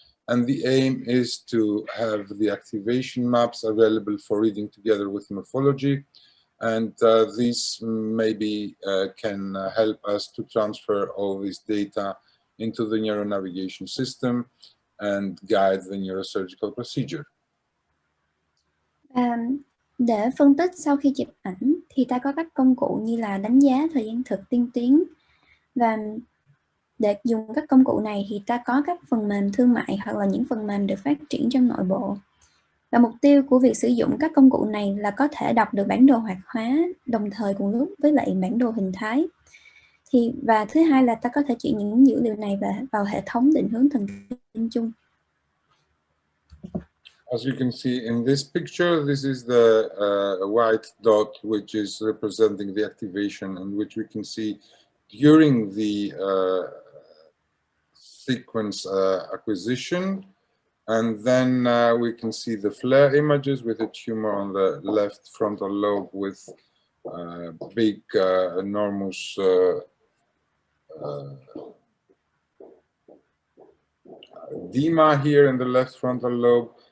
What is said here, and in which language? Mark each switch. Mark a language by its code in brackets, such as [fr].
[en] And the aim is to have the activation maps available for reading together with morphology. And these maybe can help us to transfer all this data into the neuronavigation system and guide the neurosurgical procedure. [vi] Để phân tích sau khi chụp ảnh thì ta có các công cụ như là đánh giá thời gian thực, tiên tiến. Và để dùng các công cụ này thì ta có các phần mềm thương mại hoặc là những phần mềm được phát triển trong nội bộ. Và mục tiêu của việc sử dụng các công cụ này là có thể đọc được bản đồ hoạt hóa đồng thời cùng lúc với lại bản đồ hình thái. Và thứ hai là ta có thể chuyển những dữ liệu này vào hệ thống định hướng thần kinh chung. [en] As you can see in this picture, this is the white dot which is representing the activation, in which we can see during the sequence acquisition. And then we can see the flare images with a tumor on the left frontal lobe with big, enormous edema here in the left frontal lobe.